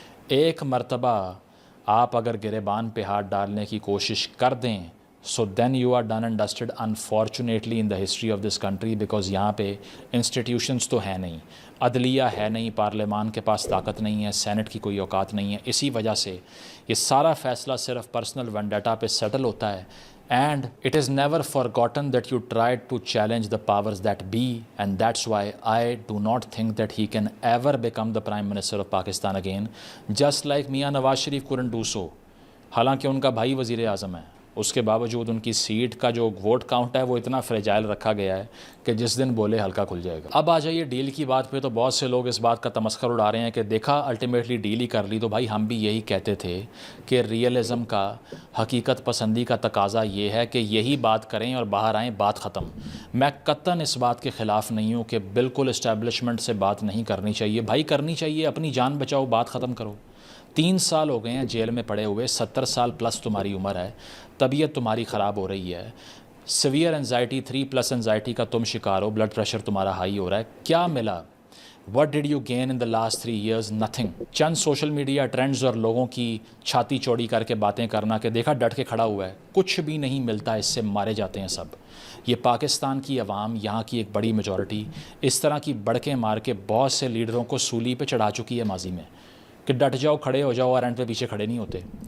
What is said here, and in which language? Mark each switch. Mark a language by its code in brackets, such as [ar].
[hi] एक मर्तबा आप अगर गिरेबान पे हाथ डालने की कोशिश कर दें, [en] so then you are done and dusted unfortunately in the history of this country, [hi] because यहाँ पे इंस्टीट्यूशंस तो है नहीं, अदलिया है नहीं, पार्लियामान के पास ताकत नहीं है, सेनेट की कोई औकात नहीं है। इसी वजह से ये सारा फ़ैसला सिर्फ पर्सनल वेंडेटा पे सेटल होता है। [en] And it is never forgotten that you tried to challenge the powers that be, and that's why I do not think that he can ever become the Prime Minister of Pakistan again, just like Mian Nawaz Sharif couldn't do so. [hi] हालांकि उनका भाई वज़ीर आज़म है, उसके बावजूद उनकी seat का जो वोट काउंट है वो इतना फ्रेजाइल रखा गया है कि जिस दिन बोले हल्का खुल जाएगा। अब आ जाइए डील की बात पे, तो बहुत से लोग इस बात का तमस्खर उड़ा रहे हैं कि देखा अल्टीमेटली डील ही कर ली। तो भाई हम भी यही कहते थे कि रियलिज़म का, हकीकत पसंदी का तकाजा ये है कि यही बात करें और बाहर आएँ, बात ख़त्म। मैं कतन इस बात के ख़िलाफ़ नहीं हूँ कि बिल्कुल इस्टेब्लिशमेंट से बात नहीं करनी चाहिए। भाई करनी चाहिए, अपनी जान बचाओ, बात ख़त्म करो। 3 साल हो गए हैं जेल में पड़े हुए, 70 साल प्लस तुम्हारी उम्र है, तबीयत तुम्हारी ख़राब हो रही है, सीवियर एंजाइटी 3+ एंजाइटी का तुम शिकार हो, ब्लड प्रेशर तुम्हारा हाई हो रहा है। क्या मिला? [en] What did you gain in the last 3 years? Nothing. [hi] Chand social media trends और लोगों की छाती चौड़ी करके बातें करना कि देखा डट के खड़ा हुआ है, कुछ भी नहीं मिलता, इससे मारे जाते हैं सब। ये पाकिस्तान की आवाम, यहाँ की एक बड़ी मेजॉरिटी इस तरह की बड़के मार के बहुत से लीडरों को सूली पे चढ़ा चुकी है माजी में कि डट जाओ, खड़े हो जाओ, और एंड पे पीछे खड़े नहीं होते।